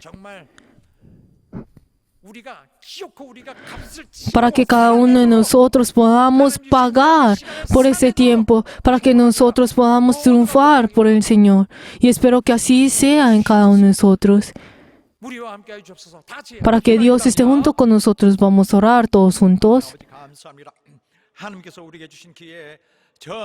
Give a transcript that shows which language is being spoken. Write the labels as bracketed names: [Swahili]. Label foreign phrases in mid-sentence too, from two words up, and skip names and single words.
[Korean] 정말 우리가 기어코 우리가 값을 [Spanish] para que cada uno de nosotros podamos pagar por ese tiempo, para que nosotros podamos triunfar por el Señor. Y espero que así sea en cada uno de nosotros. [Korean] 우리와 함께 해 주옵소서. 다 같이 [Spanish] Para que Dios esté junto con nosotros, vamos a orar todos juntos. [Korean] 감사합니다. 하나님께서 우리에게 주신 기회에